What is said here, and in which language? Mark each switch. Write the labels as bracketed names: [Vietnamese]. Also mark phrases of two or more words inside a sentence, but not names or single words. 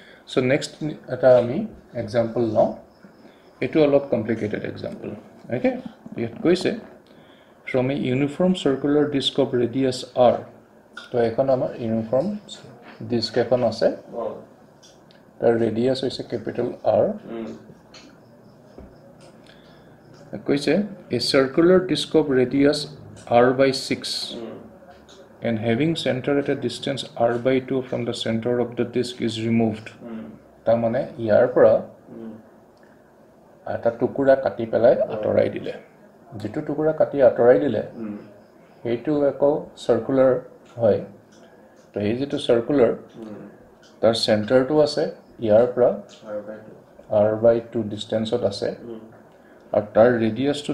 [English] So next [Assamese] এটা আমি [English] example now. It is a lot complicated example. Okay, it কৈছে from a uniform circular disk of radius r. [Assamese] So এখন আমাৰ [English] uniform disk [Assamese] এখন আছে. তাৰ radius হৈছে capital R. [English] কৈছে a circular disk of radius r by 6 and having center at a distance r by 2 from the center of the disk is removed. [Assamese] তাৰ মানে ইয়াৰ পৰা এটা টুকুৰা কাটি পেলাই আঁতৰাই দিলে যেটো টুকুৰা কাটি আঁতৰাই দিলে এইটো একো সাৰ্কুলাৰ হয় তো এই যেটো সাৰ্কুলাৰ তাৰ চেন্টাৰটো আছে ইয়াৰ পৰা [English] r by 2 [Assamese] ডিসটেন্সত আছে আৰু তাৰ ৰেডিয়াসটো